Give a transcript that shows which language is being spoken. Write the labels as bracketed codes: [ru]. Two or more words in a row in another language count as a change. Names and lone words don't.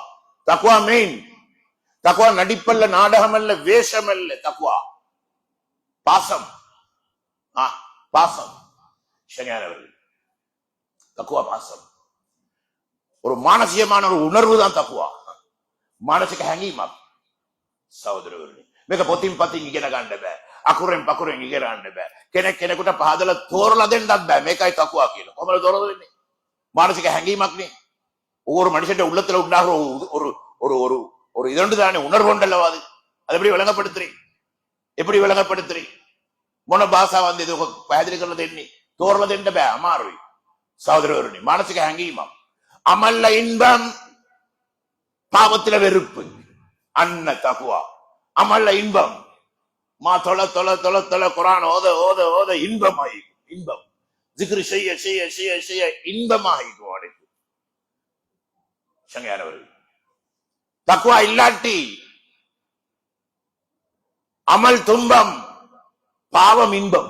[ta] தக்குவா மெயின். தக்குவா நடிப்பல்ல, நாடகம் அல்ல, வேஷம் அல்ல. தக்குவா பாசம். பாசம். ஷனியானவர்கள், தக்குவா பாசம். ஒரு மானசீகமான ஒரு உணர்வு தான் தக்குவா. [si] මානසික හැඟීමක්. සහෝදරවරුනි, මේක පොතින් පතින් ඉගෙන ගන්න බෑ. අකුරෙන් පකුරෙන් ඉගෙන ගන්න බෑ. කෙනෙක් කෙනෙකුට පහදලා තෝරලා දෙන්නත් බෑ. මේකයි තකුவா කියලා. කොහොමද තෝරලා දෙන්නේ? මානසික හැඟීමක්නේ. [ta] ஒவ்வொரு மனுஷன் உள்ளத்துல உண்டாகிற ஒரு ஒரு ஒரு ஒரு இதொண்டு தானே உணர்வு உண்டல்லவா அது. அது எப்படி விளங்கப்படுத்துறீ? எப்படி விளங்கப்படுத்துறீ? [si] මොන භාෂාවෙන්ද ඒක පැහැදිලි කරලා දෙන්නේ? තෝරලා දෙන්න බෑ, අමාරුයි. සහෝදරවරුනි, මානසික හැඟීමක්. [ta] அமல்ல இன்பம், பாவத்தில வெறுப்பு. அன்ன தக்குவா. அமல்ல இன்பம். மா தொலை தொலை தொலை தொலை குர்ஆன் ஓத ஓத ஓத இன்பமாயி, இன்பம். ஜிக்ர் செய்ய செய்ய செய்ய செய்ய இன்பமாயிடும் அனைத்து. சங்கையானவர்கள், தக்குவா இல்லாட்டி அமல் துன்பம், பாவம் இன்பம்.